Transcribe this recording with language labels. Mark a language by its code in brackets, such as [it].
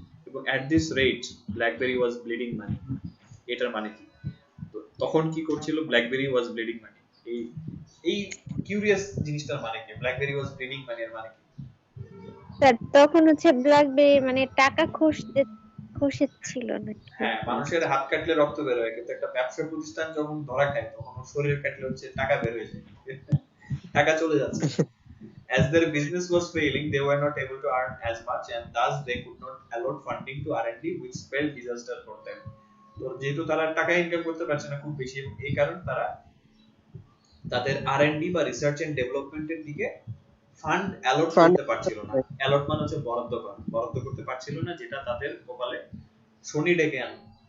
[en] এবং at this rate BlackBerry was bleeding money. [bn] এটার মানে কি, তখন কি করছিল, [en] BlackBerry was bleeding money, [bn] এই কিউরিয়াস জিনিসটার মানে কি, [en] BlackBerry was bleeding money [bn] এর মানে কি? স্যার তখন হচ্ছে ব্ল্যাকবেরি মানে টাকা খসেছিল নাকি? হ্যাঁ, মানুষের হাত কাটলে রক্ত বের হয়, কিন্তু একটা ব্যবসা প্রতিষ্ঠান যখন ধরা খায় তখন শরীর কাটলে হচ্ছে টাকা বের হয়ে যায়, টাকা চলে যাচ্ছে। [en] As their business was failing, they were not able to earn as much, and thus they could not allot funding to R&D, which spelled disaster for them. [bn] তো যেহেতু তারা টাকা ইনকাম করতে পারছে না খুব বেশি, এবং এই কারণে তারা তাদের R&D বা রিসার্চ এন্ড ডেভেলপমেন্টের দিকে ফান্ড অ্যালট করতে পারছিল না। অ্যালট মানে হচ্ছে বরাদ্দ করা, বরাদ্দ করতে পারছিল না, যেটা তাদের কপালে শনি ডেকে আনলো।